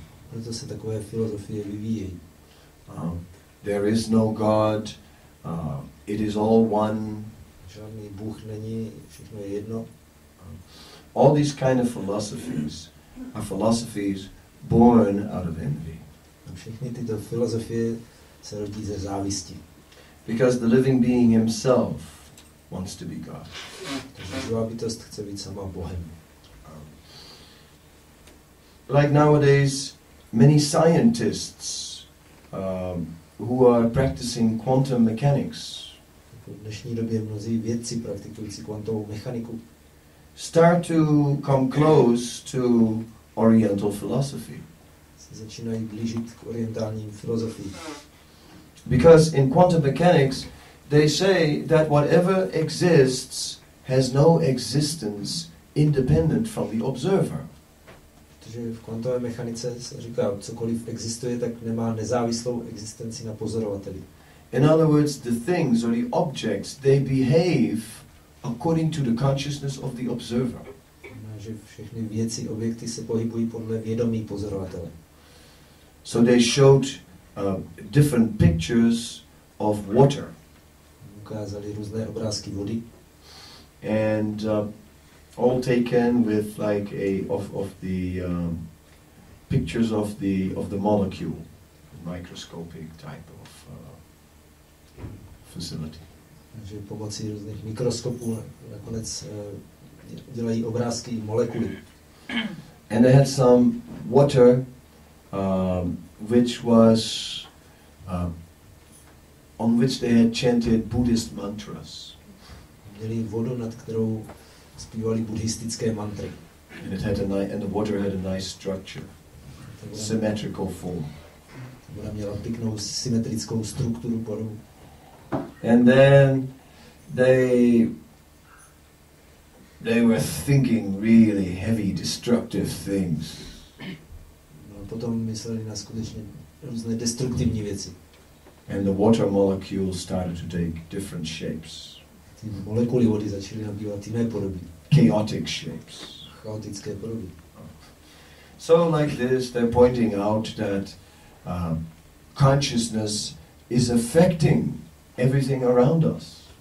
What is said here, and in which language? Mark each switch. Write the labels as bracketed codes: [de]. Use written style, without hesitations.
[cs] Proto se takové filozofie vyvíjejí. [en] There is no God, it is all one. [cs] Žádný Bůh není, všechno je jedno. [en] All these kind of philosophies are philosophies born out of envy. [cs] A všechny tyto filozofie se rodí ze závisti. [en] Because the living being himself wants to be God. [cs] Takže živá bytost chce být sama Bohem. [en] Like nowadays, many scientists who are practicing quantum mechanics [cs] V dnešní době mnozí vědci praktikující kvantovou mechaniku [en] start to come close to Oriental philosophy. [cs] se začínají blížit k orientálním filozofii. [en] Because in quantum mechanics, they say that whatever exists has no existence independent from the observer. [cs] Protože v kvantové mechanice se říká, cokoliv existuje, tak nemá nezávislou existenci na pozorovateli. [en] In other words, the things or the objects, they behave according to the consciousness of the observer. [cs] Znamená, že všechny věci, objekty se pohybují podle vědomí pozorovatele. [en] So they showed different pictures of water. [cs] Ukázali různé obrázky vody. [en] And all taken with like of the pictures of the molecule, microscopic type of facility. [cs] Takže pomocí různých mikroskopů nakonec dělají obrázky molekuly. [en] And they had some water which was on which they had chanted Buddhist mantras. [cs] Měli vodu, nad kterou zpívali buddhistické mantry. [en] And the water had a nice structure, symmetrical form. [cs] Voda měla pěknou symetrickou strukturu podobu. [en] And then they were thinking really heavy, destructive things. [cs] No, potom mysleli na skutečně různé destruktivní věci. [en] And the water molecules started to take different shapes. [cs] Ty molekuly vody začaly nabývat jiné podoby. [en] Chaotic shapes. [cs] Chaotické podoby. [en] So like this, they're pointing out that consciousness is affecting everything around us.